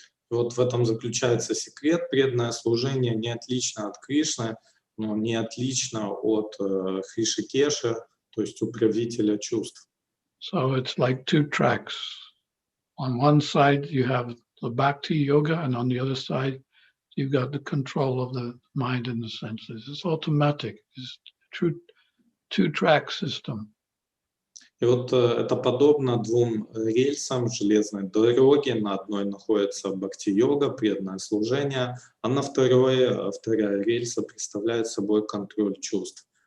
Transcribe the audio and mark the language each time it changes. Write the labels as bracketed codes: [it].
[ru] Вот в этом заключается секрет. Преданное служение не отлично от Кришны, но не отлично от Хришикеши, то есть управителя чувств. [en] So it's like two tracks. On one side you have the Bhakti yoga, and on the other side you've got the control of the mind and the senses. It's automatic. It's true two-track system. [ru] И вот это подобно двум рельсам железной дороги. На одной находится бхакти-йога, преданное служение, а на вторая рельса представляет собой контроль чувств.